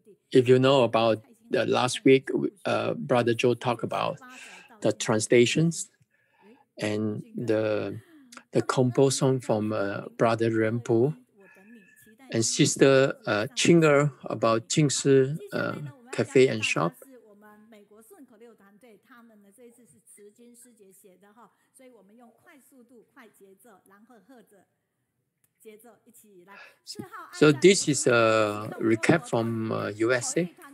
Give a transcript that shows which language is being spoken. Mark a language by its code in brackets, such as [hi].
[en] If you know about the last week, Brother Joe talked about the translations and the composed song from Brother Renpo and Sister Chinger about Jingshi Cafe and Shop. [zh] 我们美国顺口溜团队，他们呢这一次是慈金师姐写的哈，所以我们用快速度、快节奏，然后和着节奏一起来。 [en] So this is a recap from USA.